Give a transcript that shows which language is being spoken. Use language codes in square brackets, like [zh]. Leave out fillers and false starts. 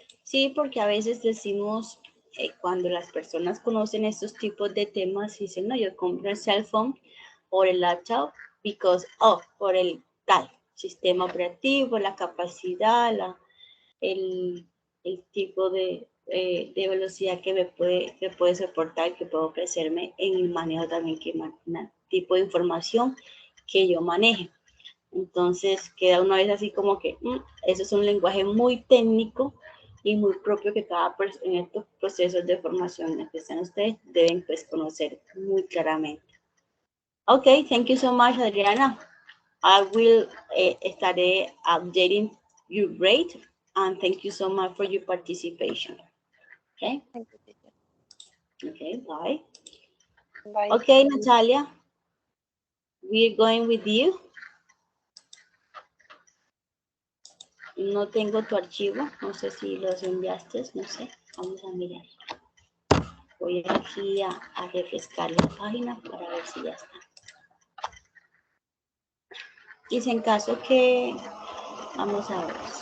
[es] Sí, porque a veces decimos, cuando las personas conocen estos tipos de temas, dicen, no, yo compro el cell phone o el laptop por el tal sistema operativo, la capacidad, el tipo de velocidad que puede soportar, que puede ofrecerme en el manejo también, tipo de información que yo maneje. Entonces queda una vez así como que eso es un lenguaje muy técnico y muy propio que cada persona en estos procesos de formación que están ustedes deben pues conocer muy claramente. [en] Okay, thank you so much, Adriana. I will [es] estaré [en] updating your grade and thank you so much for your participation. Okay. Thank you, teacher. Okay, bye. Bye. Okay, Natalia, we're going with you. [es] No tengo tu archivo, no sé si los enviaste, no sé, vamos a mirar. Voy aquí a refrescar la página para ver si ya está. Y si en caso que, vamos a ver.